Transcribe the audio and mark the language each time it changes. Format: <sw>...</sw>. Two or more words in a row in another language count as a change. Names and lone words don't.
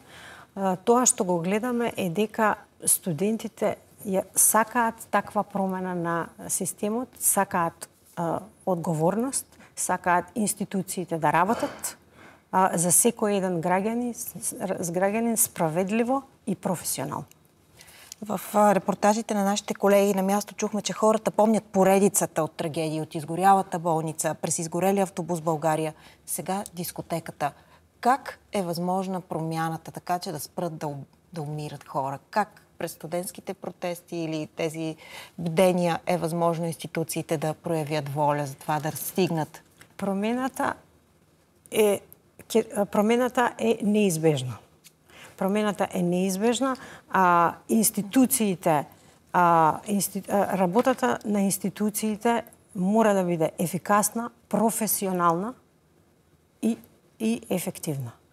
<mk>Тоа што го гледаме е дека студентите сакаат таква промена на системот, сакаат одговорност, сакаат институциите да работат за секој еден граѓанин справедливо и професионално.</mk> <bg>В репортажите на нашите колеги на място чухме, че хората помнят поредицата от трагедии, от изгорялата болница, през изгорелия автобус в България, сега дискотеката. Как е възможна промяната, така че да спрат да умират хора? Как през студентските протести или тези бдения е възможно институциите да проявят воля за това да стигнат?</bg> <mk>Промената е неизбежна. Промената е неизбежна, а институциите, работата на институциите мора да биде ефикасна, професионална и ефективна.</mk>